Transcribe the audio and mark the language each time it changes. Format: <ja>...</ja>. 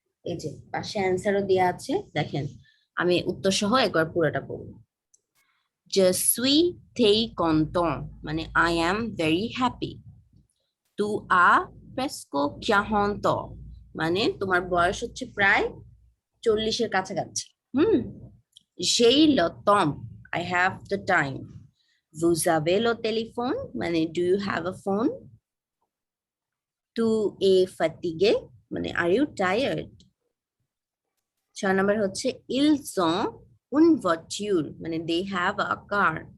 <bn>এই যে পাশে অ্যান্সারও দেওয়া আছে, দেখেন আমি উত্তর সহ একবার পুরোটা পড়ব।</bn> <fr>Je suis très content মানে</fr> <en>I am very happy.</en> <fr>Tu as presque 40 ans</fr> <bn>মানে তোমার বয়স হচ্ছে প্রায় 40-এর কাছাকাছি।</bn> <fr>J'ai le temps,</fr> <en>I have the time.</en> <fr>Vous avez le téléphone মানে</fr> <en>do you have a phone?</en> <fr>Tu es fatigué মানে</fr> <en>are you tired?</en> <bn>6 নম্বর হচ্ছে</bn> <fr>ils ont une voiture মানে</fr> <en>they have a car.</en>